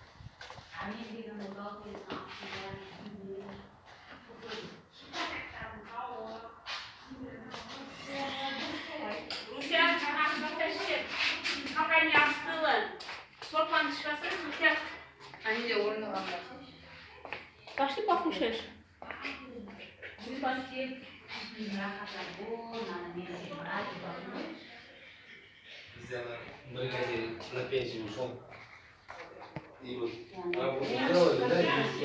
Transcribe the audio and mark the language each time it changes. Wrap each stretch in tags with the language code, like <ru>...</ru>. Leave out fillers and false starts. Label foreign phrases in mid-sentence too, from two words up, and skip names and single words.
<ru>Руся, пока не остыла.</ru> <kk>Сорпаны шығасың, Руся. Они де орнығанда.</kk> <ru>Пошли покушаешь. Бригадир на пенсию ушел. И вот работу сделали, да, и все.</ru>